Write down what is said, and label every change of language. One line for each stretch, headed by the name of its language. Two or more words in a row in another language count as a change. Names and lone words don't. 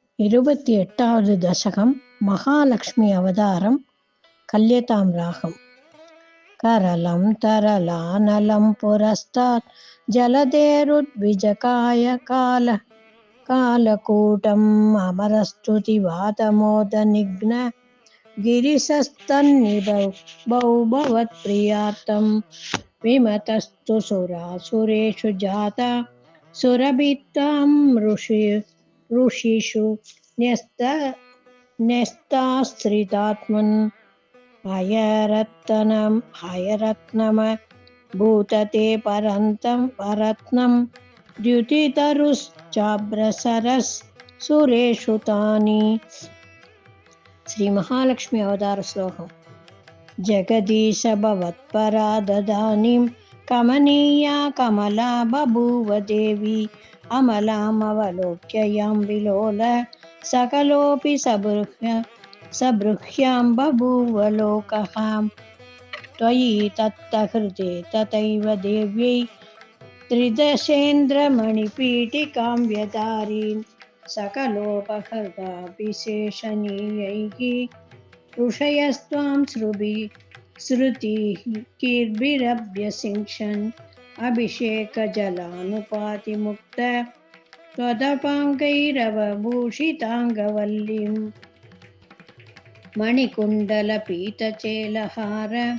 Tamil: 28வது தசகம் மகாலட்சுமி அவதாரம் கல்யதாம் ராகம்.
Sanskrit: கரலம் தரலானலம் புரஸ்தாத் ஜலதேருத்விஜகாய காலகூடம் அமரஸ்துதி வாதமோத நிக்ன गिरिशस्तन्निभौ भवत्प्रियार्थं विमतस्तु सुरासुरेषु जाता सुरभित्तां ऋषिषु न्यस्ताश्रितात्मन् हयरत्नम भूतते परत्नं द्युतितरुश्चाभ्रसरस् सुरेषु तानि.
Telugu: శ్రీ మహాలక్ష్మి అవతార శ్లోకం.
Sanskrit: జగదీశ భవత్పరా దదానీం కమనీయా కమలా బభూవ దేవి అమలామవలోక్య యాం విలోల సకలోపి సబృహ్యాం బభూవ లోకః. త్వయి తత్తహృతే తథైవ దేవ్యై త్రిదశేంద్రమణిపీఠికాం వ్యధారీన్ सकलोपहृता विशेषणीयैः ऋषयस्त्वां श्रुतिर्भिरभ्यसिञ्चन् अभिषेकजलानुपातिमुक्त त्वदपाङ्गैरवभूषिताङ्गवल्लीं मणिकुण्डलपीतचेलहार